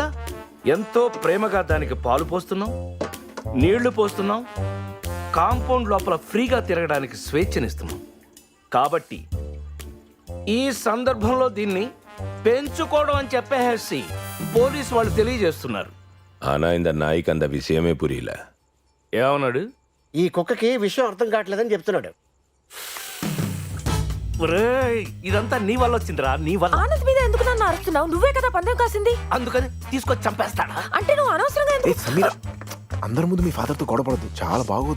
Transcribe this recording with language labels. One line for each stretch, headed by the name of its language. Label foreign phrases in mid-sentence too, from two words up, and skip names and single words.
Telugu: ఎంతో ప్రేమగా దానికి పాలు పోస్తున్నాం, నీళ్లు పోస్తున్నాం, కాంపౌండ్ లోపల ఫ్రీగా తిరగడానికి స్వేచ్ఛనిస్తున్నాం. కాబట్టి ఈ సందర్భంలో దీన్ని పెంచుకోవడం అని చెప్పేసి పోలీసు వాళ్ళు తెలియజేస్తున్నారు.
Tamil: ஆனா இந்த நாய்க்கு அந்த விஷயமே புரியல.
Telugu: ఏమన్నాడు? ఈ కుక్కకి విషయం అర్థం కావట్లేదని చెప్తున్నాడు. ఒరేయ్, ఇదంతా నీ వల్ల వచ్చిందిరా, నీ వల్ల. ఆనంద్ మీద ఎందుకు నన్ను అరుస్తున్నావు? నువ్వే కదా పందెం కాసింది. అందుకని తీసుకొచ్చి చంపేస్తాడా? అంటే నువ్వు అనవసరంగా ఎందుకు... సమీరా, అందరి ముందు మీ ఫాదర్తో గొడవపడద్దు, చాలా బాగోదు.